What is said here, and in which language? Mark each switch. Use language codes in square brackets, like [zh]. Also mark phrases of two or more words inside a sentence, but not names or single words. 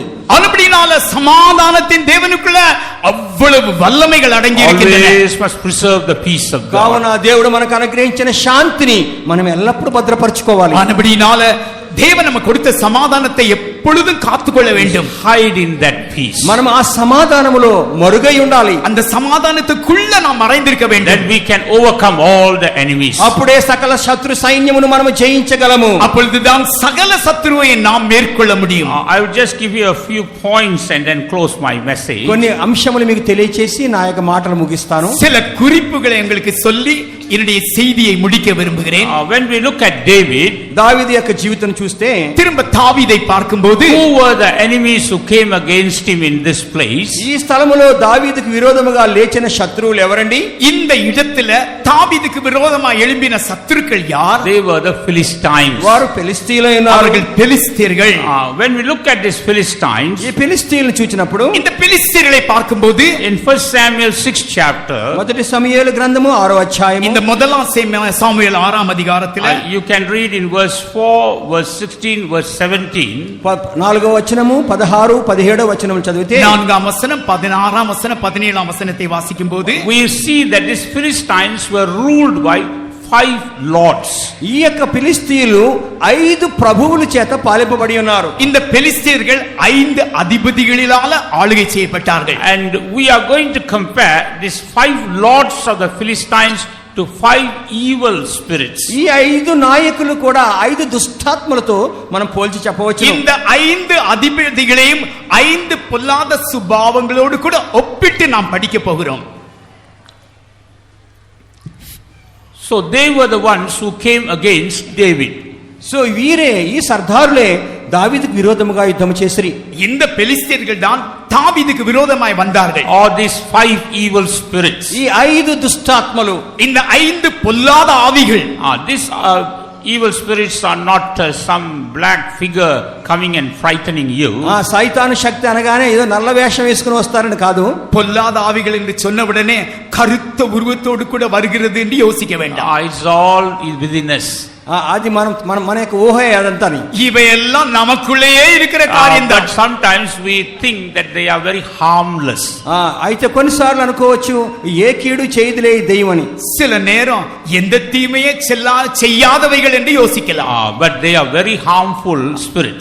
[ta] அதுபடினால சமாதானத்தின் தேவனுக்குள்ள அவ்வளவு வல்லமைகள் அடங்கி இருக்கின்றன. [en] Always must preserve the peace of God. [te] కావున దేవుడు మనకు అనుగ్రహించిన శాంతిని మనం ఎల్లప్పుడూ భద్రపరచుకోవాలి. [ta] அதுபடினால தேவன் நமக்கு கொடுத்த சமாதானத்தை எப்பொழுதும் காத்துக்கொள்ள வேண்டும். [en] Hide in that peace. [te] మనం ఆ సమాధానములో మరుగై ఉండాలి. [ta] அந்த சமாதானத்துக்குள்ள நாம் மறைந்திருக்க வேண்டும். [en] Then we can overcome all the enemies. [te] అప్పుడే సకల శత్రు సైన్యమును మనము జయించగలము. [ta] அப்பொழுதுதான் சகல சத்துருவை நாம் மேற்கொள்ள முடியும். [en] I will just give you a few points and then close my message. [te] కొన్ని అంశములు మీకు తెలియచేసి నా యొక్క మాటలు ముగిస్తాను. [ta] சில குறிப்புகளை உங்களுக்கு சொல்லி என்னுடைய செய்தியை முடிக்க விரும்புகிறேன். [en] When we look at David, [te] దావీదు యొక్క జీవితం చూస్తే [ta] திரும்ப தாவீதை பார்க்கும்போது, [en] who were the enemies who came against him in this place? [te] ఈ స్థలములో దావీదుకు విరోధముగా లేచిన శత్రువులు ఎవరండి? [ta] இந்த இடத்துல தாவீதுக்கு விரோதமா எழும்பின சத்துருக்கள் யார்? [en] They were the Philistines. [te] వారు ఫిలిష్తీయులైన [ta] அவர்கள் பெலிஸ்தீர்கள். [en] When we look at these Philistines, [te] ఈ ఫిలిష్తీయులను చూచినప్పుడు [ta] இந்த பெலிஸ்தீர்களை பார்க்கும்போது, [en] in 1 Samuel 6 chapter, [te] మొదటి సమూయేలు గ్రంథము 6వ అధ్యాయము, [ta] இந்த முதலாம் சாமுவேல் 6ஆம் அதிகாரத்தில் [en] you can read in verse 4, verse 16, verse 17. [te] 4వ వచనము 16 17వ వచనములు చదివితే [ta] 4ஆம் వచனம் 16ஆம் வசனம் 17ஆம் வசனத்தை வாசிக்கும் போது, [en] We see that these Philistines were ruled by 5 lords. [te] ఈ యొక్క ఫిలిష్తీయులు 5 ప్రభువుల చేత పాలింపబడి ఉన్నారు. [ta] இந்த பெலிஸ்தீர்கள் 5 அதிபதிகளால ஆளுகை செய்யப்பட்டார்கள். [en] And we are going to compare these 5 lords of the Philistines to 5 evil spirits. [te] ఈ 5 నాయకులు కూడా 5 దుష్టాత్మలతో మనం పోల్చి చెప్పవచ్చు. [ta] இந்த 5 அதிபதிகளையும் 5 பொல்லாத சுபாவங்களோடு கூட ஒப்பிட்டு நாம் படிக்க போகிறோம். [en] So they were the ones who came against David. [te] సో వీరే ఈ సర్దారులే దావీదుకు విరోధముగా యుద్ధం చేసిరి. [ta] இந்த பெலிஸ்தீர்கள் தான் தாவீதுக்கு விரோதமாய் வந்தார்கள். [en] All these 5 evil spirits. [te] ఈ 5 దుష్టాత్మలు, [ta] இந்த 5 பொல்லாத ஆவிகள், [en] These evil spirits are not some black figure coming and frightening you. [te] సైతాను శక్తి అనగానే ఏదో నల్ల వేషం వేసుకుని వస్తారని కాదు. [ta] பொல்லாத ஆவிகள் என்று சொன்ன உடனே கருத்த உருவத்தோடு கூட வருகிறது என்று யோசிக்க வேண்டாம். [en] It's all within us. [te] అది మన యొక్క ఊహే అదంతా. [ta] இவையெல்லாம் நமக்குள்ளேயே இருக்கிற காரியம் [en] But [ta] தான். [en] sometimes we think that they are very harmless. [te] అయితే కొన్నిసార్లు అనుకోవచ్చు ఏ కీడు చేయదులే ఈ దెయ్యమని. [ta] சில நேரம் எந்த தீமையே செய்யாதவைகள் என்று யோசிக்கலாம். [en] But they are very harmful spirits.